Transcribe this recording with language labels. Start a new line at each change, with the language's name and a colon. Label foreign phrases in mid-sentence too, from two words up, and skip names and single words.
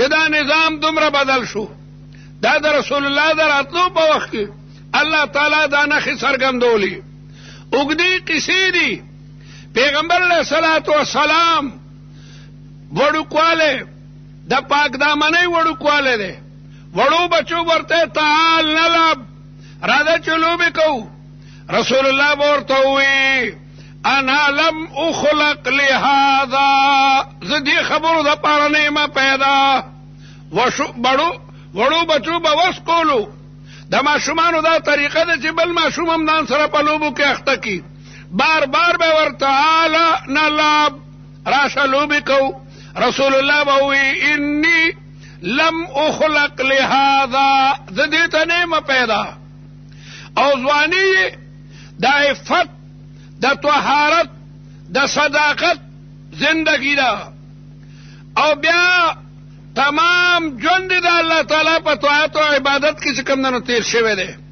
Pashto: دا نظام دومره بدل شو دا د رسول الله د راتلو په وخت کې الله تعالی دا نښې څرګندولې اوږدې قصې دي پیغمبر
Arabic: علیه الصلاة والسلام
Pashto: وړوکوالی د پاک دامنۍ وړوکوالی دی وړو بچو ورته
Arabic: تعال نلعب
Pashto: راځه چې لوبې کوو رسول الله به ورته ووایي
Arabic: انا لم اخلق لهذا
Pashto: زه دې خبرو دپاره نه یم پیدا وړو بچو به وس کولو د ماشومانو دا طریقه ده چې بل ماشوم هم ځان سره په لوبو کې اخته کي بار بار به ورته
Arabic: تعالی نلعب
Pashto: راشه لوبې کوو رسول الله به ووایي
Arabic: انی لم اخلق لهذا
Pashto: زه دې ته نه یم پیدا او ځواني د عفت د طهارت د صداقت زندگی ده او بیا تمام ژوند د الله تعالی په طاعت او عبادت کې چې کوم نه تیر شوی دی